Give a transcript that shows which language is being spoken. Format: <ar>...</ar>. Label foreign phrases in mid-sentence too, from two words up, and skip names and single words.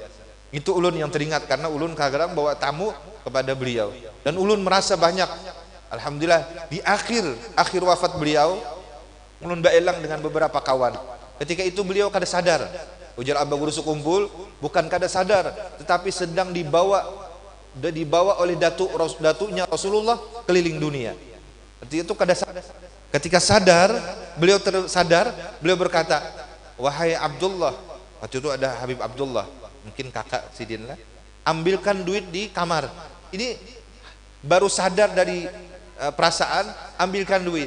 <bjn>Itu ulun yang teringat karena ulun kadang bawa tamu kepada beliau dan ulun merasa banyak. Alhamdulillah di akhir wafat beliau, ulun baelang dengan beberapa kawan. Ketika itu beliau kada sadar, ujar Abah Guru Sukumpul, bukan kada sadar, tetapi sedang dibawa oleh datunya Rasulullah keliling dunia. Ketika itu kada sadar. Ketika sadar, beliau tersadar, beliau berkata, wahai Abdullah, waktu itu ada Habib Abdullah, mungkin kakak Sidin lah, ambilkan duit di kamar. Ini baru sadar dari perasaan, ambilkan duit.</bjn>